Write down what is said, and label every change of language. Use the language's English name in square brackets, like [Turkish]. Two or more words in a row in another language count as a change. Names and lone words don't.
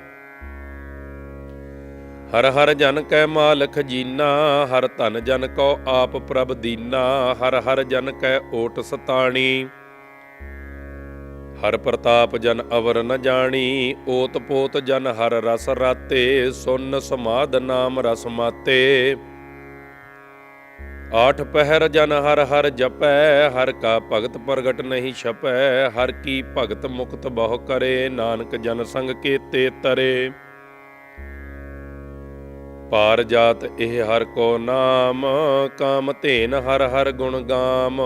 [Punjabi] ਹਰ ਹਰ ਜਨ ਕੈ ਮਾਲ ਖਜੀਨਾ, ਹਰ ਧਨ ਜਨ ਕਉ ਆਪ ਪ੍ਰਭ ਦੀਨਾ। ਹਰ ਹਰ ਜਨ ਕੈ ਓਟ ਸਤਾਣੀ, ਹਰ ਪ੍ਰਤਾਪ ਜਨ ਅਵਰ ਨ ਜਾਣੀ। ਓਤ ਪੋਤ ਜਨ ਹਰ ਰਸ ਰਾਤੇ, ਸੁਨ ਸਮਾਧ ਨਾਮ ਰਸ ਮਾਤੇ। ਆਠ ਪਹਰ ਜਨ ਹਰ ਹਰ ਜਪੈ, ਹਰ ਕਾ ਭਗਤ ਪ੍ਰਗਟ ਨਹੀਂ ਛਪੈ। ਹਰ ਕੀ ਭਗਤ ਮੁਕਤ ਬਹੁ ਕਰੇ, ਨਾਨਕ ਜਨ ਸੰਗ ਕੇਤੇ ਤਰੇ। ਪਾਰ ਜਾਤ ਏਹ ਹਰ ਕੋ ਨਾਮ, ਕਾਮ ਧੇਨ ਹਰ ਹਰ ਗੁਣ ਗਾਮ।